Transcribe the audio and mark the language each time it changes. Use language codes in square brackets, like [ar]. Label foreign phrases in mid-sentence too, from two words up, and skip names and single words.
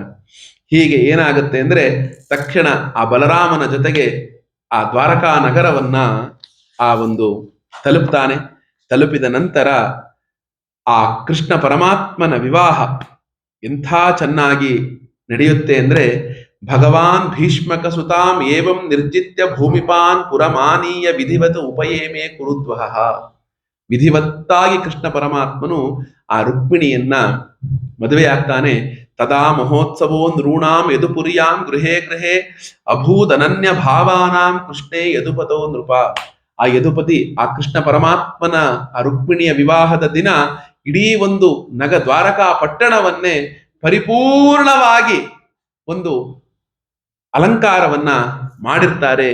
[kn] ಹೀಗೆ ಏನಾಗುತ್ತೆ ಅಂದ್ರೆ ತಕ್ಷಣ ಆ ಬಲರಾಮನ ಜೊತೆಗೆ ಆ ದ್ವಾರಕಾ ನಗರವನ್ನ ಆ ಒಂದು ತಲುಪ್ತಾನೆ. ತಲುಪಿದ ನಂತರ ಆ ಕೃಷ್ಣ ಪರಮಾತ್ಮನ ವಿವಾಹ ಎಂಥ ಚೆನ್ನಾಗಿ ನಡೆಯುತ್ತೆ ಅಂದ್ರೆ [sa] ಭಗವಾನ್ ಭೀಷ್ಮಕ ಸುತಾಂ ಏವಂ ನಿರ್ಜಿತ್ಯ ಭೂಮಿಪಾನ್ ಪುರಮಾನೀಯ ವಿಧಿವತ್ ಉಪಯೇಮೇ ಕುರುದ್ವಹ. [kn] ವಿಧಿವತ್ತಾಗಿ ಕೃಷ್ಣ ಪರಮಾತ್ಮನು ಆ ರುಕ್ಮಿಣಿಯನ್ನ ಮದುವೆಯಾಗ್ತಾನೆ. [sa] ತದಾ ಮಹೋತ್ಸವೋ ನೃಣಾಂ ಯದುಪುರಿಯಾಂ ಗೃಹೇ ಗೃಹೇ ಅಭೂದನನ್ಯ ಭಾವಾನಾಂ ಕೃಷ್ಣೇ ಯದುಪತೋ ನೃಪ. [kn] ಆ ಯದುಪತಿ ಆ ಕೃಷ್ಣ ಪರಮಾತ್ಮನ ಆ ರುಕ್ಮಿಣಿಯ ವಿವಾಹದ ದಿನ ಇಡೀ ಒಂದು ದ್ವಾರಕಾ ಪಟ್ಟಣವನ್ನೇ ಪರಿಪೂರ್ಣವಾಗಿ ಒಂದು ಅಲಂಕಾರವನ್ನ ಮಾಡಿರ್ತಾರೆ.